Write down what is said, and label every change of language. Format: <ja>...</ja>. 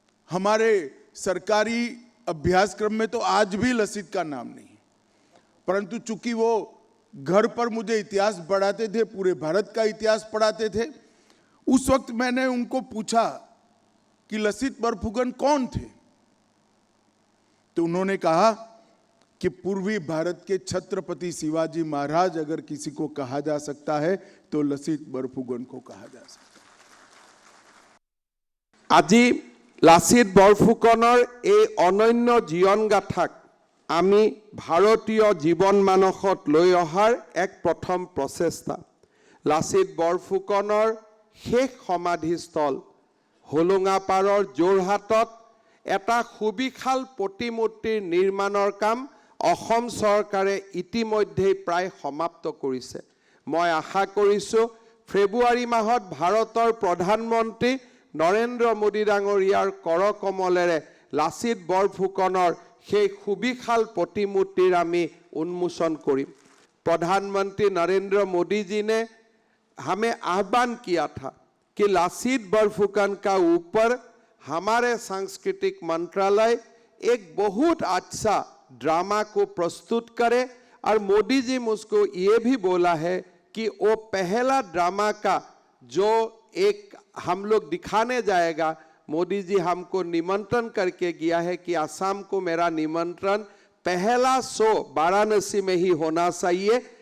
<hi>हमारे सरकारी अभ्यासक्रम में तो आज भी लसीत का नाम नहीं है, परंतु चूंकि वो घर पर मुझे इतिहास पढ़ाते थे, पूरे भारत का इतिहास पढ़ाते थे, उस वक्त मैंने उनको पूछा कि लसीत बरफुकन कौन थे, तो उन्होंने कहा कि पूर्वी भारत के छत्रपति शिवाजी महाराज अगर किसी को कहा जा सकता है तो लसीत बरफुकन को कहा जा सकता है।</hi> <as>আজি লাচিত বৰফুকনৰ এই অনন্য জীৱন গাথাক আমি ভাৰতীয় জীৱন মানসত লৈ অহাৰ এক প্ৰথম প্ৰচেষ্টা। লাচিত বৰফুকনৰ শেষ সমাধিস্থল হোলোঙাপাৰৰ যোৰহাটত এটা সুবিশাল প্ৰতিমূৰ্তিৰ নিৰ্মাণৰ কাম অসম চৰকাৰে ইতিমধ্যে প্ৰায় সমাপ্ত কৰিছে। মই আশা কৰিছোঁ ফেব্ৰুৱাৰী মাহত ভাৰতৰ প্ৰধানমন্ত্ৰী নৰেন্দ্ৰ মোদী ডাঙৰীয়াৰ কৰকমলেৰে লাচিত বৰফুকনৰ সেই সুবিশাল प्रतिमूर्तिर आमी उन्मोचन करीम।</as> <hi>प्रधानमंत्री नरेंद्र मोदी जी ने हमें आह्वान किया था कि लासित बरफुकन का ऊपर हमारे सांस्कृतिक मंत्रालय एक बहुत अच्छा ड्रामा को प्रस्तुत करे, और मोदी जी मुझको ये भी बोला है कि वो पहला ड्रामा का जो एक हम लोग दिखाने जाएगा, मोदी जी हमको निमंत्रण करके गया है कि असम को मेरा निमंत्रण पहला शो वाराणसी में ही होना चाहिए।</hi>